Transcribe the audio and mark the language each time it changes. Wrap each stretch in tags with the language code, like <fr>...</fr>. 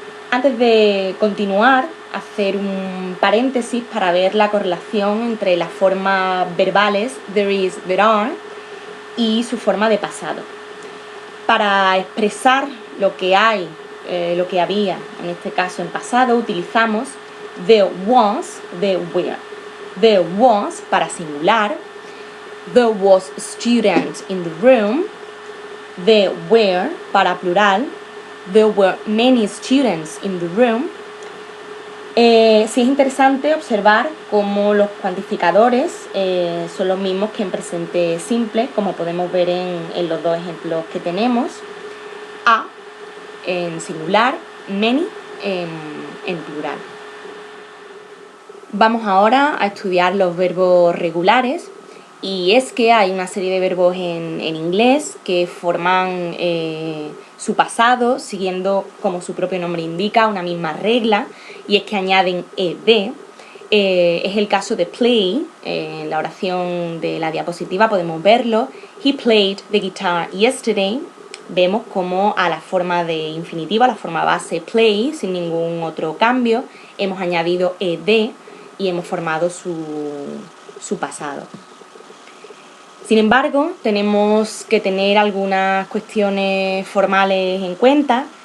<es>Antes de continuar, hacer un paréntesis para ver la correlación entre las formas verbales</es> <en>there is, there are</en> <es>y su forma de pasado. Para expresar lo que hay, lo que había, en este caso en pasado, utilizamos</es> <en>there was, there were. There was</en> <es>para singular,</es> <en>there was a student in the room, there were</en> <es>para plural,</es> <en>there were many students in the room.</en> <es>Sí es interesante observar cómo los cuantificadores son los mismos que en presente simple, como podemos ver en los dos ejemplos que tenemos. A en singular, many en plural. Vamos ahora a estudiar los verbos regulares, y es que hay una serie de verbos en inglés que forman su pasado siguiendo, como su propio nombre indica, una misma regla, y es que añaden ed. Es el caso de play. En la oración de la diapositiva podemos verlo.</es> <en>He played the guitar yesterday.</en> <es>Vemos como a la forma de infinitivo, a la forma base play, sin ningún otro cambio, hemos añadido ed y hemos formado su pasado. Sin embargo, tenemos que tener algunas cuestiones formales en cuenta.</es>